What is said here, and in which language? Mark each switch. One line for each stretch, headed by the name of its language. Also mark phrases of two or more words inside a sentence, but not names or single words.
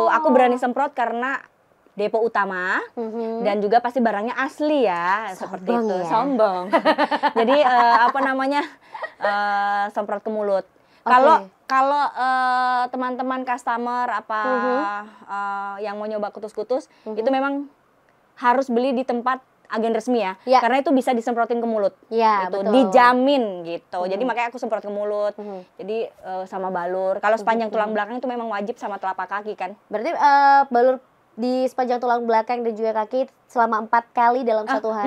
Indonesian: Aku berani semprot karena depo utama dan juga pasti barangnya asli ya, seperti itu. Sombong. Jadi apa namanya semprot ke mulut. Kalau teman-teman customer yang mau nyoba kutus-kutus itu memang harus beli di tempat agen resmi ya. Ya. Karena itu bisa disemprotin ke mulut. Ya, Gitu. betul. Dijamin gitu. Jadi makanya aku semprot ke mulut. Jadi sama balur. Kalau sepanjang tulang belakang itu memang wajib sama telapak kaki kan. Berarti balur di sepanjang tulang belakang dan juga kaki selama 4 kali dalam satu hari.